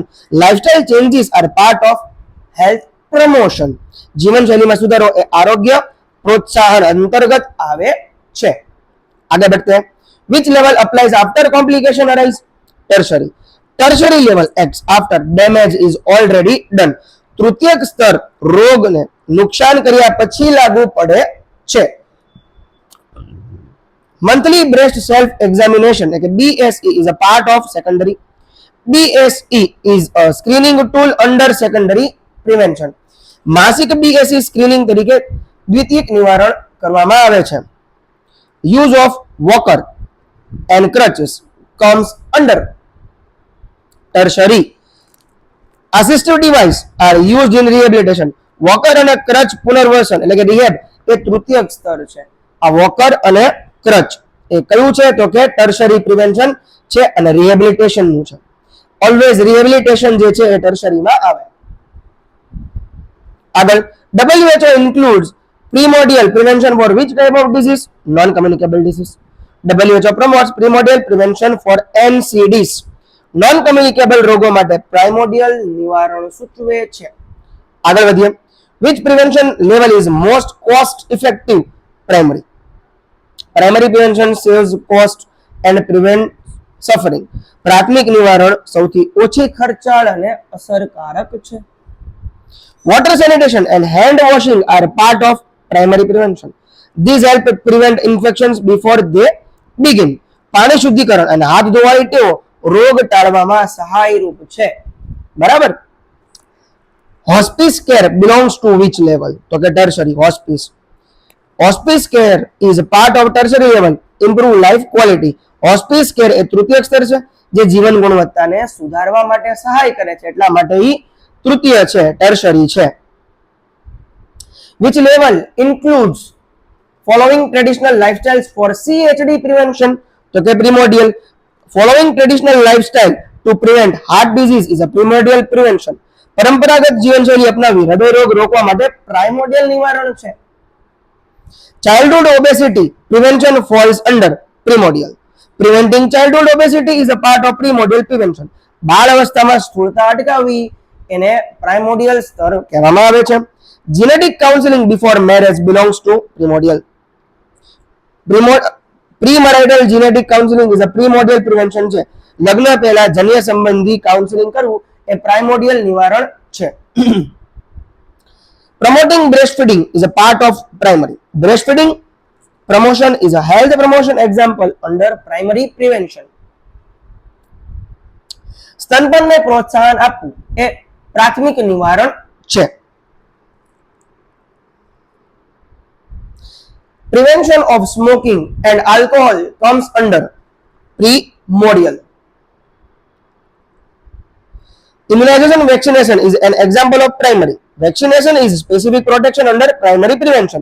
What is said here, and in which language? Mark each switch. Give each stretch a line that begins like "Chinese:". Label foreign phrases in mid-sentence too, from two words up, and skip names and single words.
English: lifestyle changes are part of health promotion.
Gujarati: જીવનશૈલીમાં સુધારો એ આરોગ્ય પ્રોત્સાહન અંતર્ગત આવે છે. આગળ વધતે.
English: which level applies after complication arise? Tertiary. Tertiary level acts after damage is already done.
Gujarati: તૃતીયક સ્તર રોગને નુકસાન કર્યા પછી લાગુ પડે છે.
English: monthly breast self examination એટલે BSE is a part of secondary. BSE is a screening tool under secondary prevention.
Gujarati: માસિક BSE સ્ક્રીનિંગ તરીકે દ્વિતીયક નિવારણ કરવામાં આવે છે.
English: Use of walker and crutches comes under tertiary. Assistive device are used in rehabilitation.
Gujarati: વોકર અને ક્રચ પુનર્વસન એટલે કે રિહેબ એ તૃતીયક સ્તર છે. આ વોકર અને ક્રચ એ કયું છે? તો કે
English: tertiary prevention
Gujarati: છે અને રિહેબિલિટેશન નું છે. ઓલવેઝ રિહેબિલિટેશન જે છે એ ટર્શરીમાં આવે. આગળ.
English: WHO includes primordial prevention for which type of disease? Non communicable disease. WHO promotes primordial prevention for NCDs.
Gujarati: નોન કમ્યુનિકેબલ રોગો માટે પ્રાઇમોડિયલ નિવારણ સૂચવે છે. આગળ વધીએ.
English: which prevention level is most cost effective? Primary. Primary prevention saves cost and prevent suffering.
Gujarati: પ્રાથમિક નિવારણ સૌથી ઓછી ખર્ચાળ અને અસરકારક છે.
English: Water sanitation and hand washing are part of primary prevention. These help prevent infections before they begin.
Gujarati: પાણી શુદ્ધિકરણ અને હાથ ધોવાની ટેવો રોગ ટાળવામાં સહાયરૂપ છે.
English: બરાબર. hospice care belongs to which level?
Gujarati: તો કે
English: ટર્શરી. hospice care is part of tertiary level. improve life quality. hospice care
Gujarati: એ તૃતીયક સ્તર છે જે જીવન ગુણવત્તાને સુધારવા માટે સહાય કરે છે, એટલા માટે એ તૃતીય છે, ટર્શરી છે.
English: Which level includes following traditional lifestyles for CHD prevention?
Gujarati: તો કે primordial.
English: Following traditional lifestyle to prevent heart disease is a primordial prevention.
Gujarati: પરંપરાગત જીવનશૈલી અપનાવી હૃદયરોગ રોકવા માટે પ્રાઇમોર્ડિયલ નિવારણ છે.
English: Childhood obesity prevention falls under primordial. Preventing childhood obesity is a part of primordial prevention.
Gujarati: બાળ અવસ્થામાં સ્થૂળતા અટકાવવી એને પ્રાઇમોર્ડિયલ સ્તર કહેવામાં આવે છે.
English: Genetic counseling before marriage belongs to primordial. Premarital genetic counseling is a primordial prevention છે.
Gujarati: લગ્ન પહેલા જન્ય સંબંધી કાઉન્સેલિંગ કરવું એ પ્રાઇમોર્ડિયલ નિવારણ છે.
English: Promoting breastfeeding is a part of primary. Breastfeeding promotion is a health promotion example under primary prevention. સ્તનપાનને પ્રોત્સાહન આપવું એ પ્રાથમિક નિવારણ છે. Prevention of smoking and alcohol comes under primordial. Immunization vaccination is an example of primary. Vaccination is specific protection under primary prevention.